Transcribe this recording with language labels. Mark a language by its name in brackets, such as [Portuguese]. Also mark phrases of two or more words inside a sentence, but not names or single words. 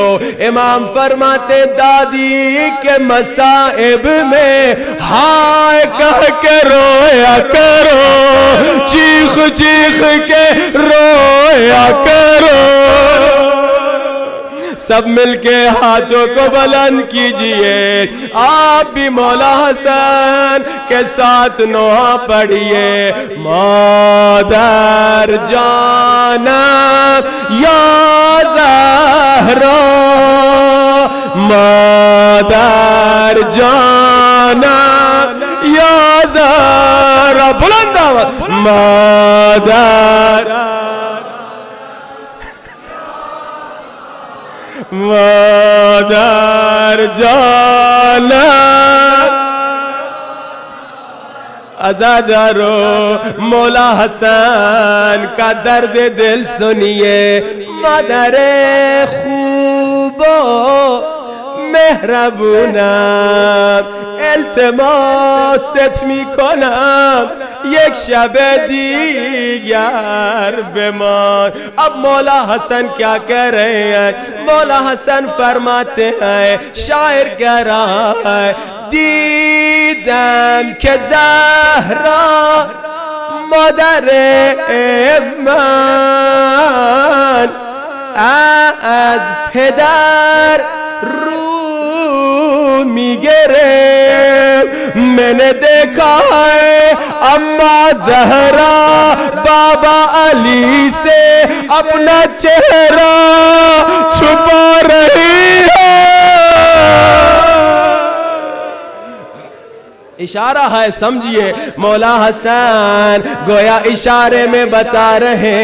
[Urdu] امام فرماتے دادی کے مصائب میں ہائے کہہ کے رویا کرو، چیخ چیخ کے رویا کرو۔ سب مل کے ہاتھوں کو بلند کیجئے، آپ بھی مولا حسن کے ساتھ نوحہ پڑھیے۔ [Persian] مادر جانم یا زہرا، مادر جانم یا زہرا، [Urdu] بلند آواز، [Persian] مادر مادر جانم۔ [Urdu] عزادارو مولا حسن کا درد دل سنیے۔ [Persian] مادر خوب و مهربونم، التماست میکنم یک شب دیگر بمان۔ [Urdu] اب مولا حسن کیا کہہ رہے ہیں؟ مولا حسن فرماتے ہیں، شاعر کہہ رہا ہے [Persian] دیدم که زهرا مادر من از پدر رو میگرفت، [Urdu] میں نے دیکھا ہے اما زہرا بابا علی سے اپنا چہرہ چھپا رہی ہے۔ اشارہ ہے، سمجھیے، مولا حسن گویا اشارے میں بتا رہے